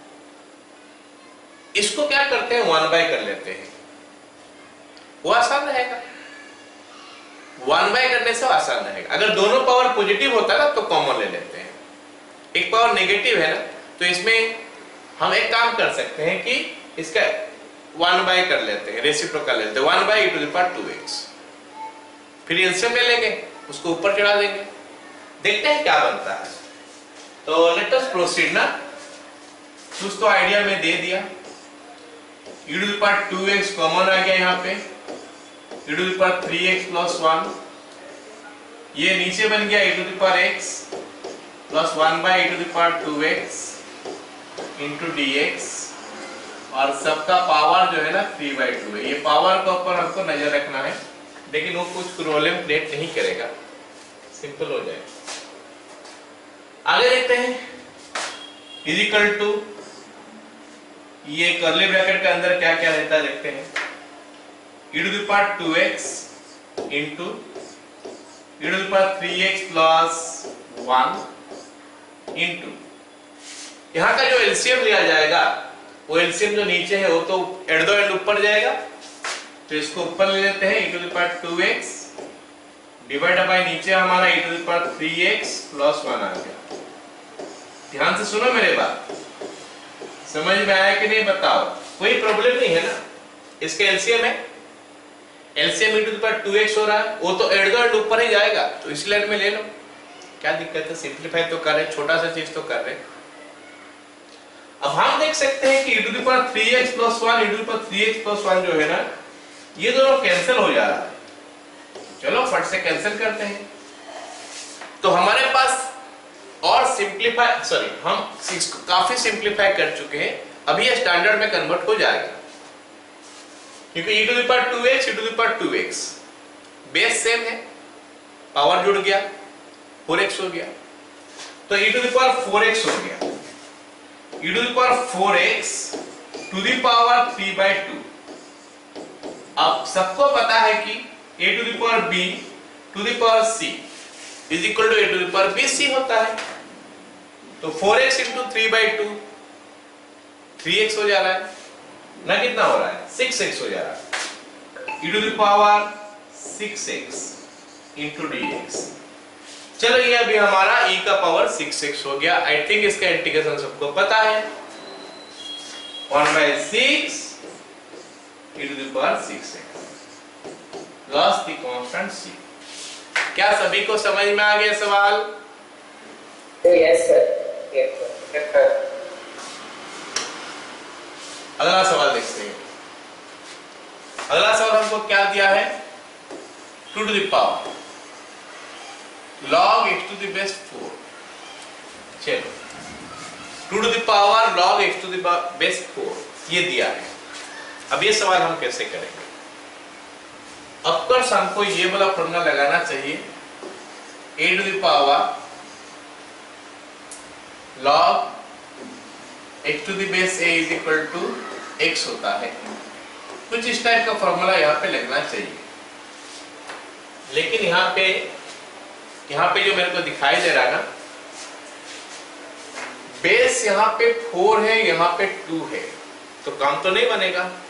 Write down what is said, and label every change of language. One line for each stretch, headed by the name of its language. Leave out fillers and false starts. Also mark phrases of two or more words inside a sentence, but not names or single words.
Hindi: इसको क्या करते हैं, 1 बाय कर लेते हैं, वो आसान रहेगा। 1 बाय करने से आसान रहेगा। अगर दोनों पावर पॉजिटिव होता है ना तो कॉमन ले लेते हैं। एक पावर नेगेटिव है ना, तो इसमें हम एक काम कर सकते हैं कि इसका 1 बाय कर लेते हैं, रेसिप्रोकल लेते हैं, 1 बाय
English: e to the power 2x।
Hindi: फिर एलसीएम ले लेंगे, उसको ऊपर चढ़ा देंगे, देखते हैं क्या बनता है।
English: तो let us proceed ना।
Hindi: कुछ तो आइडिया में दे दिया।
English: e to the power 2x कॉमन
Hindi: आ गया यहाँ पे,
English: e to the power 3x plus 1,
Hindi: ये नीचे बन गया
English: e to the power x plus 1 by e to the power 2x into dx,
Hindi: और सबका पावर जो है ना
English: 3 by 2 है।
Hindi: ये पावर के ऊपर हमको नजर रखना है, लेकिन वो कुछ प्रॉब्लम क्रिएट नहीं करेगा, सिंपल हो जाएगा। आगे देखते हैं,
English: equal to,
Hindi: ये
English: curly bracket
Hindi: के अंदर क्या क्या रहता है देखते हैं।
English: e to the power 2x into e to the power 3x plus 1 into,
Hindi: यहाँ का जो एलसीएम लिया जाएगा, वो एलसीएम जो नीचे है वो तो
English: at the end
Hindi: ऊपर जाएगा, तो इसको ऊपर ले लेते हैं।
English: e to the power 2x डिवाइड बाय
Hindi: नीचे हमारा
English: e to the power 3x plus 1
Hindi: आ गया। ध्यान से सुनो मेरे बात, समझ में आया कि नहीं बताओ। कोई प्रॉब्लम नहीं है ना। इसके एलसीएम है, एलसीएम
English: e to the power 2x
Hindi: हो रहा है, वो तो
English: at the end
Hindi: ऊपर ही जाएगा, तो इस लाइन में ले लो, क्या दिक्कत है। सिंपलीफाई तो कर रहे, छोटा सा चीज तो कर रहे। अब हम देख सकते हैं कि
English: e to the power 3x plus 1 e to the power 3x plus 1
Hindi: जो है ना, ये दोनों कैंसिल हो जा रहा है। चलो फट से कैंसिल करते हैं। तो हमारे पास और सिंपलीफाई, सॉरी, हम काफी सिंपलीफाई कर चुके हैं, अभी ये स्टैंडर्ड में कन्वर्ट हो जाएगा, क्योंकि
English: e to the power 2x e to the power 2x base same
Hindi: है, पावर जुड़ गया, 4x हो गया, तो
English: e to the power 4x
Hindi: हो गया।
English: e to the power 4x to the power 3 by 2।
Hindi: अब सबको पता है कि
English: a to the power b to the power c is equal to a to the power bc
Hindi: होता है, तो
English: 4x into 3 by 2 3x
Hindi: हो जा रहा है ना, कितना हो रहा है
English: 6x हो जा रहा है, e to the power 6x into dx।
Hindi: चलो ये अभी हमारा e का पावर 6x हो गया।
English: I think
Hindi: इसका इंटीग्रेशन सबको पता है,
English: 1 by 6 e to the power 6x plus the constant c।
Hindi: क्या सभी को समझ में आ गया सवाल?
English: यस सर।
Hindi: अगला सवाल देखते हैं।
English: to the power log x to the base 4। चलो, to to the power log x to the base 4
Hindi: ये दिया है। अब ये सवाल हम कैसे करेंगे? अब कोर्स हमको ये वाला फॉर्मूला लगाना चाहिए,
English: a to the power log x to the base a is equal to x
Hindi: होता है। कुछ इस टाइप का फॉर्मूला यहाँ पे लगना चाहिए। लेकिन यहाँ पे जो मेरे को दिखाई दे रहा है ना, बेस यहाँ पे 4 है, यहाँ पे 2 है, तो काम तो नहीं बनेगा।